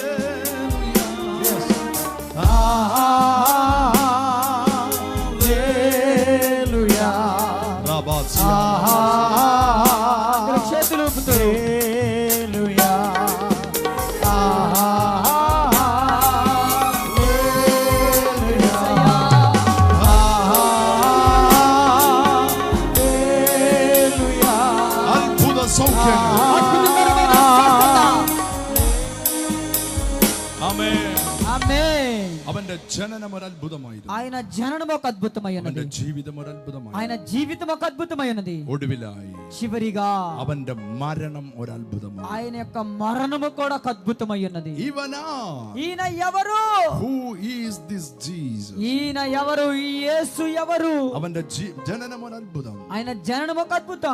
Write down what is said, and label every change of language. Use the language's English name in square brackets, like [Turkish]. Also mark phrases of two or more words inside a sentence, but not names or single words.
[Telugu] అందరూ చేతులు ఊపుతూ [Malayalam] അത്ഭുത സൗഖ്യങ്ങൾ. [Telugu] అద్భుతకరమైన స్వస్థత. [Malayalam] ആമേൻ. [Telugu] ఆమేన్. [Malayalam] അവന്റെ ജനനം ഒരു അത്ഭുതമായിരുന്നു. [Telugu] ఆయన జననం ఒక అద్భుతమైనది. [Malayalam] അവന്റെ ജീവിതം ഒരു അത്ഭുതമായി. [Telugu] ఆయన జీవితం ఒక అద్భుతమైనది. [Malayalam] ഒടുവിലായി [Telugu] చివరిగా [Malayalam] അവന്റെ മരണം ഒരു അത്ഭുതമായി. [Telugu] ఆయన యొక్క మరణము కూడా ఒక అద్భుతమై ఉన్నది. [Malayalam] ഇവനാ [Telugu] ఈయన ఎవరు? [English] who is this Jesus? [Telugu] ఈయన ఎవరు? ఈ యేసు ఎవరు? [Malayalam] അവന്റെ ജനനം ഒരു അത്ഭുതം. [Telugu] ఆయన ജനനം ఒక అద్భుతం.